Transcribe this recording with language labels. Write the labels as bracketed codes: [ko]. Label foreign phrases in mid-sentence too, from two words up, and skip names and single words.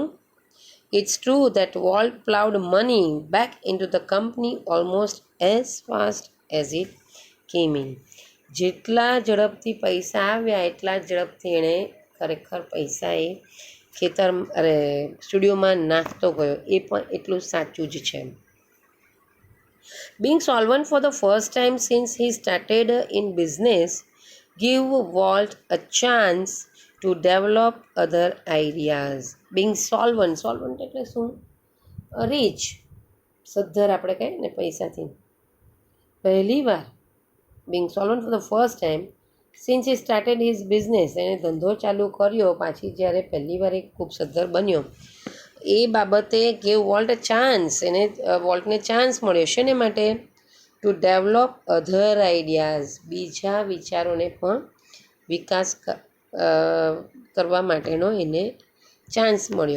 [en] It's true that Walt plowed money back into the company almost as fast as it came in. [gu] જેટલા ઝડપથી પૈસા આવ્યા એટલા ઝડપથી એણે ખરેખર પૈસા એ સ્ટુડિયોમાં નાખતો ગયો. એ પણ એટલું સાચું જ છે. [en] Being solvent for the first time since he started in business give Walt a chance to develop other ideas. Being solvent [gu] એટલે શું? રીચ, સદ્ધર આપણે કહીએ ને પૈસાથી. પહેલી વાર [en] being solvent for the first time since he started his business, [gu] એણે ધંધો ચાલુ કર્યો પાછી જ્યારે પહેલી વાર એ ખૂબ સદ્ધર બન્યો એ બાબતે [en] gave Walt chance, [gu] એને વોલ્ટને ચાન્સ મળ્યો શેને માટે? [en] to develop other ideas, [gu] બીજા વિચારોને પણ વિકાસ કરવા માટેનો એને ચાન્સ મળ્યો.